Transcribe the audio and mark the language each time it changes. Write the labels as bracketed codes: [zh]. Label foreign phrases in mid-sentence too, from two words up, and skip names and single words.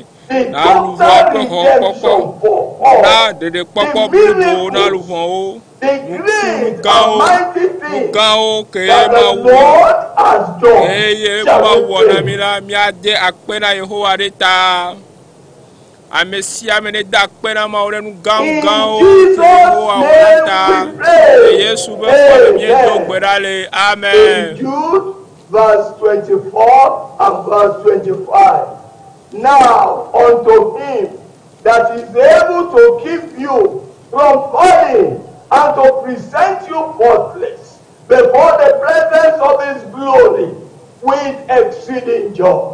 [ee] Na luvɔ ƒe xɔ kpɔkpɔ na ɖeɖekpɔkpɔ blibo na luvɔwo nugãwo ke Mawu wɔ eye Mawu wɔ na mi la míade akpe na Yehowa ɖe ta. Ame sia ame ne da akpe na Mawu ɖe nu gãwo ke Yehowa wɔ na ta Yesu be kɔme míedo gbe ɖa le. Amen. [en] Jude verse 24 and verse 25. Now unto him that is able to keep you from falling and to present you faultless before the presence of his glory with exceeding joy.